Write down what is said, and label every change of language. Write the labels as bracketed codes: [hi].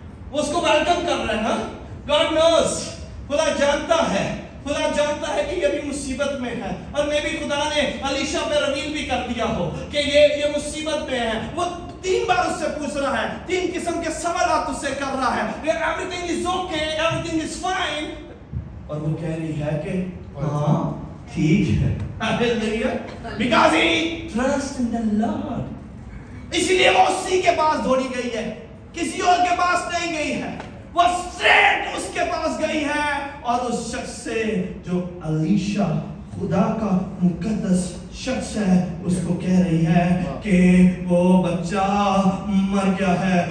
[ur] وہ اس کو ویلکم کر رہے ہیں. [en] God knows, [ur] خدا جانتا ہے, خدا جانتا ہے کہ یہ بھی مصیبت میں ہے. اور میں بھی خدا نے علیشا پہ رویل بھی کر دیا ہو کہ یہ مصیبت میں ہے. وہ 3 بار اس سے پوچھ رہا ہے, 3 قسم کے سوالات اس سے کر رہا ہے. [en] Everything is okay, everything is fine. [ur] اور وہ کہہ رہی ہے کہ ہاں ٹھیک ہے. [en] Because he trusts in the Lord. [ur] اسی لیے وہ اسی کے پاس دوڑی گئی ہے, کسی اور کے پاس نہیں گئی ہے. وہ اسٹریٹ اس کے پاس گئی ہے, اور اس شخص سے جو علیشا خدا کا مقدس شخص ہے, اس کو کہہ رہی ہے کہ وہ بچہ مر گیا ہے.